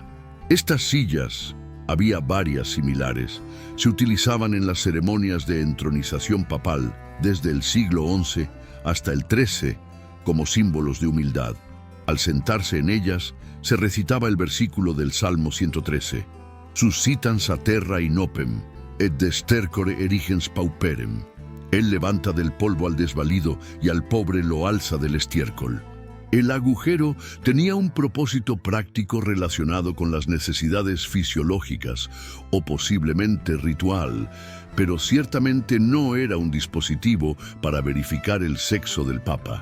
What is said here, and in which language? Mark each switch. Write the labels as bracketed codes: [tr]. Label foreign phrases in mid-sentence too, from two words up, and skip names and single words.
[es] Estas sillas, había varias similares, se utilizaban en las ceremonias de entronización papal desde el siglo XI hasta el XIII como símbolos de humildad. Al sentarse en ellas, se recitaba el versículo del Salmo 113. [la] Suscitans a terra in opem, et de stercore erigens pauperem. [es] Él levanta del polvo al desvalido y al pobre lo alza del estiércol. El agujero tenía un propósito práctico relacionado con las necesidades fisiológicas o posiblemente ritual, pero ciertamente no era un dispositivo para verificar el sexo del Papa.